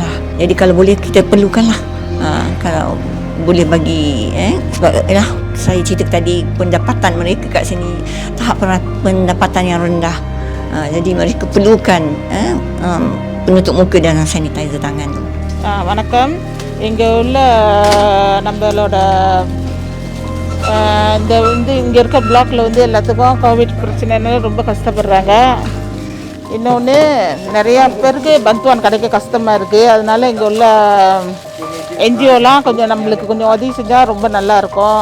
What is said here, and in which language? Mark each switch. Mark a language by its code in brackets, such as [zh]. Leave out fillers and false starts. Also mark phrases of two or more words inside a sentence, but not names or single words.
[ms] Jadi kalau boleh kita perlukanlah, kalau boleh bagi, sebab saya cerita tadi, pendapatan mereka kat sini tahap pendapatan yang rendah. Jadi mereka perlukan penutup muka dan sanitizer tangan tu. [ta] வணக்கம். இங்கே உள்ள நம்மளோட இங்கே இருக்க பிளாக்ல எல்லாத்துக்கும் கோவிட் பிரச்சனைன்னு ரொம்ப கஷ்டப்படுறாங்க. இன்னொன்று நிறையா பேருக்கு பந்துவான் கிடைக்க கஷ்டமாக இருக்குது. அதனால இங்கே உள்ள என்ஜிஓலாம் கொஞ்சம் நம்மளுக்கு கொஞ்சம் உதவி செஞ்சால் ரொம்ப நல்லாயிருக்கும்.